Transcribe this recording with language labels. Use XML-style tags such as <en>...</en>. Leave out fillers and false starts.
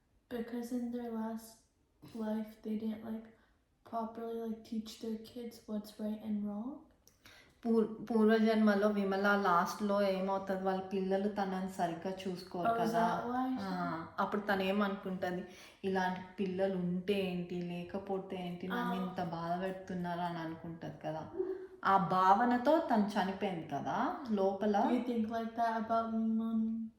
<en>Because in their last life they didn't properly teach their kids what's right and wrong.</en> <te>పూర్వజన్మలో విమల లాస్ట్లో ఏమవుతుంది, వాళ్ళ పిల్లలు తనని సరిగ్గా చూసుకోరు కదా. అప్పుడు తను ఏమనుకుంటుంది, ఇలాంటి పిల్లలు ఉంటే ఏంటి లేకపోతే ఏంటి, నన్ను ఇంత బాధ పెడుతున్నారా అని అనుకుంటుంది కదా. ఆ భావనతో తను చనిపోయింది కదా లోపల.</te> <en>You think like that about me, Mommy?</en>